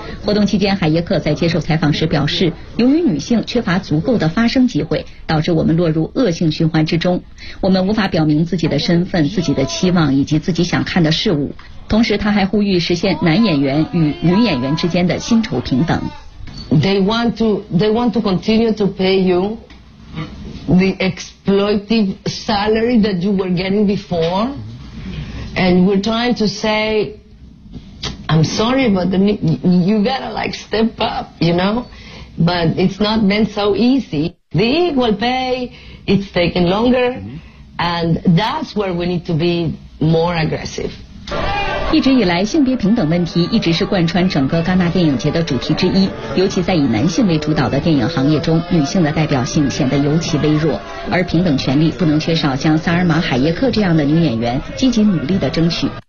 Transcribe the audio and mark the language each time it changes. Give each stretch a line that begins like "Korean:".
Chinese: 活动期间，海耶克在接受采访时表示，由于女性缺乏足够的发声机会，导致我们落入恶性循环之中，我们无法表明自己的身份、自己的期望以及自己想看的事物。同时他还呼吁实现男演员与女演员之间的薪酬平等。
English: They want to continue to pay you the exploitive salary that you were getting before, and we're trying to say I'm sorry, but you gotta like step up, you know, but it's not been so easy. The equal pay, it's taken longer, and that's where we need to be more aggressive.
Chinese: 一直以来，性别平等问题一直是贯穿整个戛纳电影节的主题之一，尤其在以男性为主导的电影行业中，女性的代表性显得尤其微弱。而平等权利不能缺少像萨尔玛·海耶克这样的女演员积极努力的争取。